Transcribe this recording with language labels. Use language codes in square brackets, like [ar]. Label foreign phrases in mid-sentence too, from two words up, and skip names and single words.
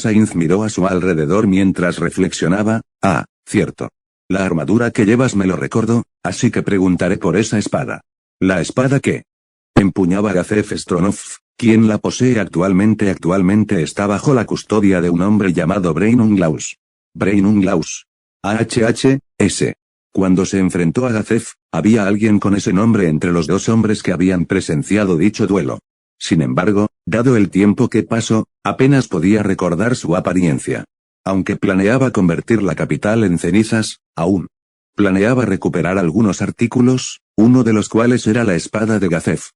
[es] Ainz miró a su alrededor mientras reflexionaba. Ah, cierto. La armadura que llevas me lo recordó, así que preguntaré por esa espada. ¿La espada qué? Empuñaba Gazef Stronov, quien la posee actualmente. Actualmente está bajo la custodia de un hombre llamado Breinunglaus. Breinunglaus. AHHS. Cuando se enfrentó a Gazef, había alguien con ese nombre entre los dos hombres que habían presenciado dicho duelo. Sin embargo, dado el tiempo que pasó, apenas podía recordar su apariencia. Aunque planeaba convertir la capital en cenizas, aún planeaba recuperar algunos artículos, uno de los cuales era la espada de Gazef.